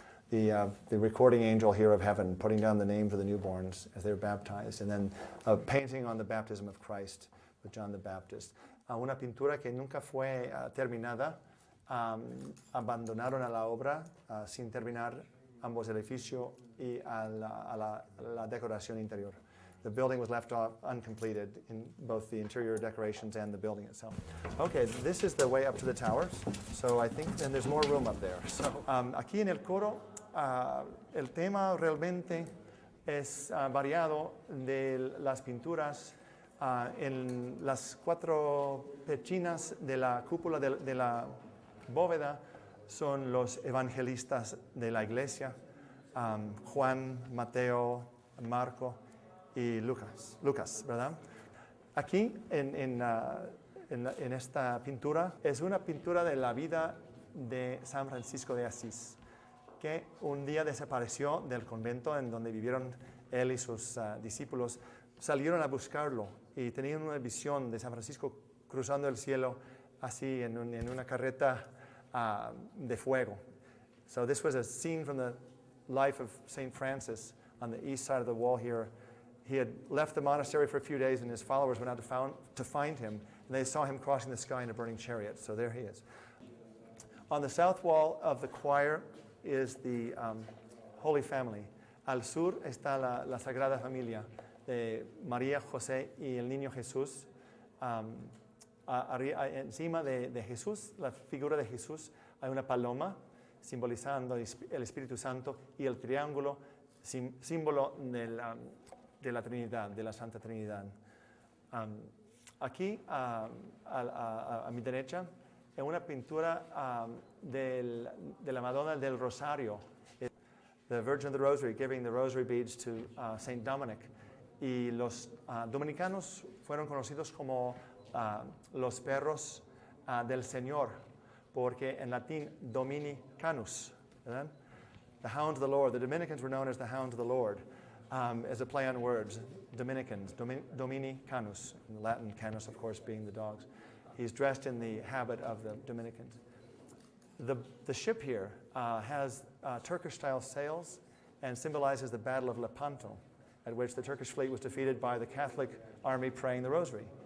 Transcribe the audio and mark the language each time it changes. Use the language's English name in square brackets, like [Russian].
[English] The recording angel here of heaven, putting down the names of the newborns as they're baptized, and then a painting on the baptism of Christ with John the Baptist. [Spanish] Una pintura que nunca fue terminada. Abandonaron a la obra sin terminar ambos edificios y la decoración interior. [English] The building was left uncompleted in both the interior decorations and the building itself. Okay, this is the way up to the towers. So I think, and there's more room up there. [Spanish] So aquí en el coro, el tema realmente es variado de las pinturas en las 4 pechinas de la cúpula de la bóveda son los evangelistas de la iglesia, Juan, Mateo, Marco y Lucas, ¿verdad? Aquí en esta pintura es una pintura de la vida de San Francisco de Asís, que un día desapareció del convento en donde vivieron él y sus discípulos. Salieron a buscarlo y tenían una visión de San Francisco cruzando el cielo así en una carreta de fuego. [English] So this was a scene from the life of St. Francis on the east side of the wall here. He had left the monastery for a few days and his followers went out to find him, and they saw him crossing the sky in a burning chariot. So there he is. On the south wall of the choir is the Holy Family. [Spanish] Al sur está la Sagrada Familia de María, José y el Niño Jesús. Encima de Jesús, la figura de Jesús, hay una paloma simbolizando el Espíritu Santo y el triángulo, símbolo de la Trinidad, de la Santa Trinidad. Aquí, a mi derecha, es una pintura de la Madonna del Rosario, [English] the Virgin of the Rosary, giving the rosary beads to Saint Dominic. [Spanish] Y los dominicanos fueron conocidos como los perros del Señor, porque en latín Dominicanus, ¿verdad? [English] The hound of the Lord. The Dominicans were known as the hound of the Lord, as a play on words. Dominicans, Dominicanus, in Latin, canus, of course, being the dogs. He's dressed in the habit of the Dominicans. The ship here has Turkish-style sails and symbolizes the Battle of Lepanto, at which the Turkish fleet was defeated by the Catholic army praying the Rosary.